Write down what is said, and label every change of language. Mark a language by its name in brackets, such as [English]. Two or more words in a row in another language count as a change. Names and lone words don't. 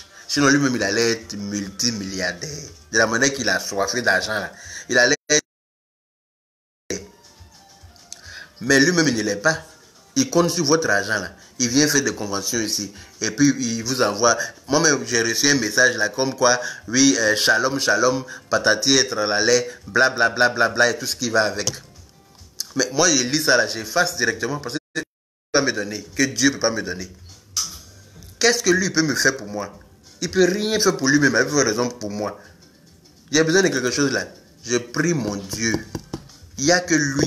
[French] Sinon lui-même il allait être multimilliardaire. De la manière qu'il a soifé d'argent là. Il allait être... Mais lui-même il ne l'est pas. Il compte sur votre argent là. Il vient faire des conventions ici. Et puis il vous envoie. Moi-même j'ai reçu un message là comme quoi, oui, [Hebrew] shalom, shalom, [French] patati et tralalé, bla bla bla bla bla et tout ce qui va avec. Mais moi je lis ça là, j'efface directement parce que me donner, que Dieu ne peut pas me donner. Qu'est-ce que lui peut me faire pour moi? Il ne peut rien faire pour lui-même, il peut faire raison pour moi. J'ai besoin de quelque chose là. Je prie mon Dieu. Il n'y a que lui.